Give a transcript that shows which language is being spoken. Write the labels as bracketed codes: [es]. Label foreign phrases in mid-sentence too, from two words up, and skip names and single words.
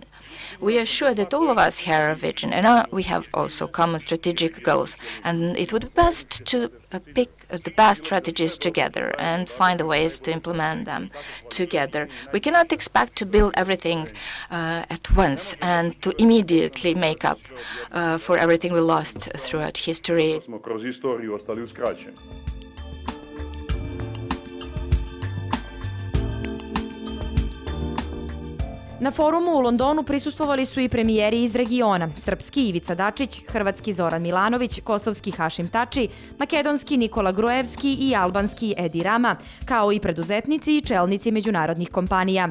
[en] We are sure that all of us have a vision, and we have also common strategic goals, and it would be best to pick the best strategies together and find the ways to implement them together. We cannot expect to build everything at once and to immediately make up for everything we lost throughout history. [sr] Na forumu u Londonu prisustvovali su i premijeri iz regiona, srpski Ivica Dacic, hrvatski Zoran Milanovic, kosovski Hašim Tači, makedonski Nikola Gruevski i albanski Edi Rama, kao i preduzetnici i čelnici međunarodnih kompanija.